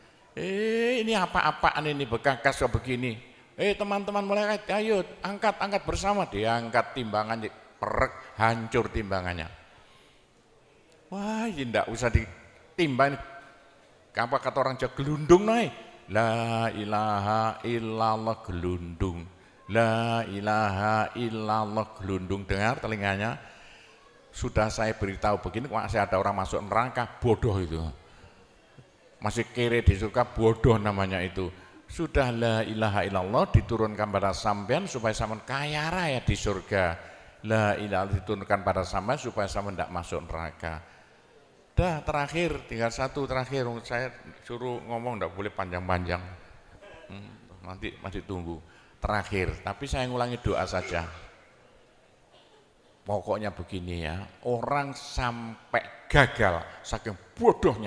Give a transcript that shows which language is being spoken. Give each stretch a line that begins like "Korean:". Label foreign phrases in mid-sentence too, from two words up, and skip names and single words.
Indonesian: Ini apa-apaan ini, bekakas kok begini. Teman-teman malaikat, ayo angkat bersama. Diangkat timbangannya, perek, hancur timbangannya. Wah, ini tidak usah ditimbang. Apa kata orang Jawa, gelundung naik.
Arabic: لا إله إلا الله, gelundung. لا إله إلا الله,
Indonesian: gelundung. Dengar telinganya. Sudah saya beritahu begini, masih ada orang masuk neraka, bodoh itu. Masih kere di surga, bodoh namanya itu. Sudah
Arabic: لا إله إلا الله
Indonesian: diturunkan pada sampean supaya sampean kaya raya di surga.
Arabic: لا إله
Indonesian: diturunkan pada sampean supaya sampean tidak masuk neraka. Dah terakhir, tinggal satu terakhir. Saya suruh ngomong tidak boleh panjang-panjang. Nanti masih tunggu. Terakhir, tapi saya ngulangi doa saja. Pokoknya begini ya, orang sampai gagal saking bodohnya.